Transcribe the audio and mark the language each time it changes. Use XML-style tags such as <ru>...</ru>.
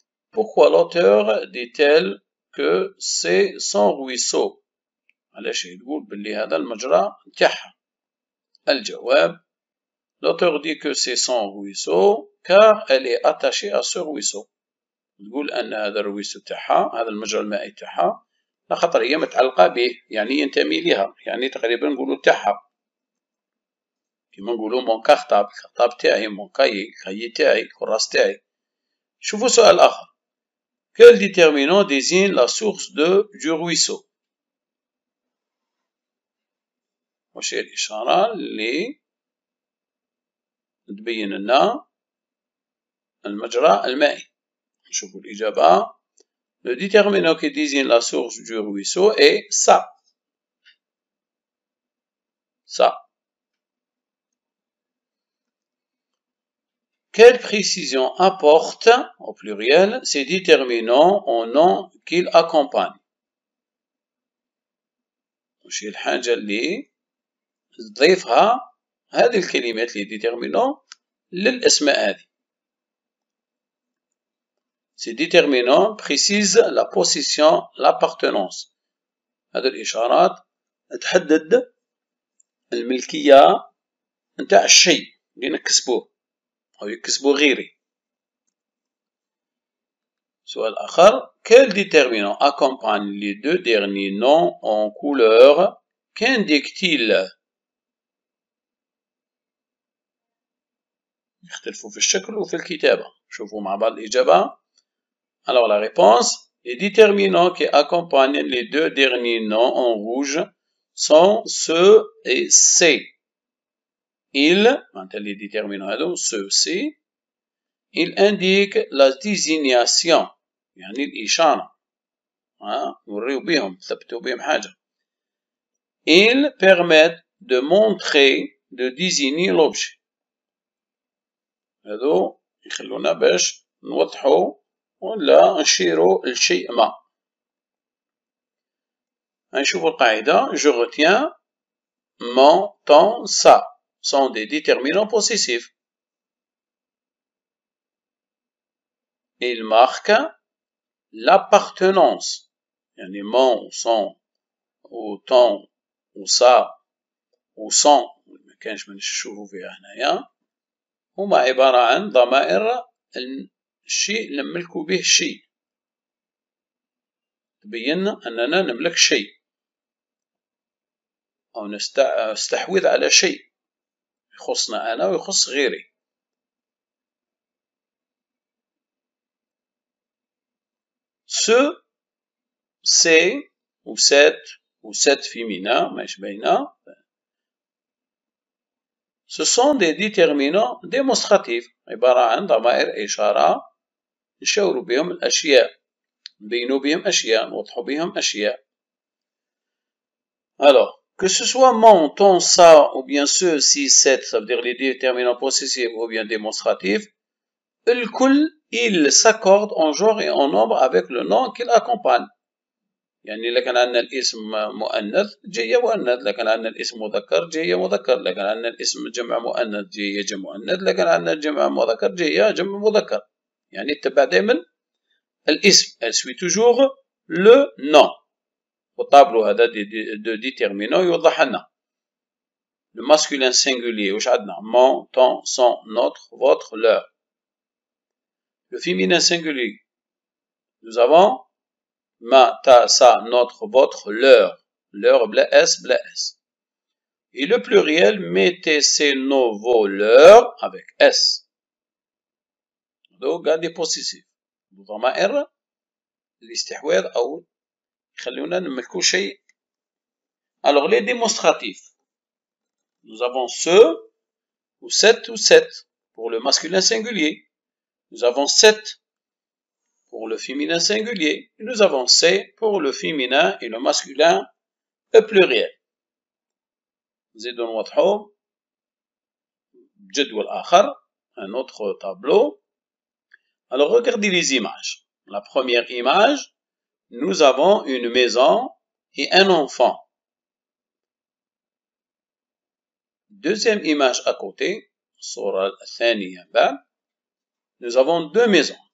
<fr>Pourquoi l'auteur dit-elle que c'est son ruisseau?</fr> <ar>علاش يقول باللي هذا المجرى نتاعها؟ الجواب.</ar> <fr>L'auteur dit que c'est son ruisseau car elle est attachée à ce ruisseau.</fr> <ar>تقول أن هذا الرويسو تاعها هذا المجرى المائي تاعها لخاطر هي متعلقة به، يعني ينتمي لها، يعني تقريبا نقولو تاعها. كيما نقولو مون كارطابل، الكارطاب تاعي، مون كايي، الكايي تاعي، الكراس تاعي. شوفوا سؤال آخر.</ar> <fr>Quel déterminant désigne la source du ruisseau؟</fr> <ar>واش هي الإشارة اللي تبين لنا المجرى المائي؟ نشوفوا الإجابة.</ar> <fr>Le déterminant qui désigne la source du ruisseau est ça. Ça. Quelle précision apporte, au pluriel, ces déterminants au nom qu'ils accompagnent؟</fr> <ar>وش هي الحاجة اللي تضيفها هذه الكلمات اللي déterminant للأسماء هذه؟</ar> <fr>Ces déterminants précisent la possession, l'appartenance.</fr> <ar>هذه الإشارات تحدد الملكية نتاع الشيء اللي نكسبوه أو يكسبوه غيري. سؤال آخر.</ar> <fr>Quel déterminant accompagne les deux derniers noms en couleur? qu'indique-t-il؟</fr> <ar>يختلفوا في الشكل وفي الكتابة. شوفوا مع بعض الإجابة.</ar> <fr>Alors la réponse, les déterminants qui accompagnent les deux derniers noms en rouge sont ce et C. Les déterminants ce, ils indiquent la désignation،</fr> <ar>يعني الإشارة. نوريو بهم، ثبتوا بهم حاجة.</ar> <fr>Ils permettent de montrer, de désigner l'objet.</fr> <ar>هذو يخلونا باش نوضحوا ولا نشيروا لشيء ما. نشوفوا القاعدة.</ar> <fr>Je retiens mon, ton, ça sont des déterminants possessifs. Ils marquent l'appartenance.</fr> <ar>يعني mon, son ou ton ou ça ou son ما كانش من نشوفوا فيها هنايا، هما عبارة عن ضمائر الشيء اللي نملكوا به الشيء، تبين أننا نملك شيء أو نستحوذ على شيء يخصنا أنا ويخص غيري.</ar> <fr>Ce, c'est ou cette féminin</fr> <ar>ماشي باينة.</ar> <fr>Ce sont des déterminants démonstratifs،</fr> <ar>عبارة عن ضمائر إشارة نشاوروا بهم الأشياء، نبينوا بهم أشياء، نوضحوا بهم أشياء.</ar> <fr>Alors, que ce soit mon, ton, ça, ou bien ce, si, cette, ça veut dire les déterminants possessifs ou bien démonstratifs, الكل ils s'accordent en genre et en nombre avec le nom qu'ils accompagnent.</fr> <ar>يعني إذا كان عندنا الاسم مؤنث جاية مؤنث، إذا كان عندنا الاسم مذكر جاية مذكر، إذا كان عندنا الاسم جمع مؤنث جاية جمع مؤنث، إذا كان عندنا الجمع مذكر جاية جمع مذكر. يعني اتبع دائما الاسم.</ar> <fr>Elle suit toujours le nom.</fr> <ar>والطابلو هذا دو ديتيرمينون يوضح لنا.</ar> <fr>Le masculin singulier</fr> <ar>واش عندنا؟</ar> <fr>mon, ton, son, notre, votre, leur. Le féminin singulier, nous avons ma, ta, sa, notre, votre, leur. Leur bla S, bla S. Et le pluriel, mettez ses, nos, vos, leur avec S. Donc, des possessifs.</fr> <ar>ضمائر الاستحواذ أو يخلونا نملكو شيء.</ar> <fr>Alors, les démonstratifs. Nous avons ce, ou cette pour le masculin singulier. Nous avons cette pour le féminin singulier. Et nous avons C pour le féminin et le masculin pluriel.</fr> <ar>زيدوا نوضحوا جدول آخر,</ar> <fr>un autre tableau. Alors regardez les images. La première image, nous avons une maison et un enfant. Deuxième image à côté,</fr> <ar>الصورة الثانية بعد,</ar> <fr>nous avons deux maisons.</fr>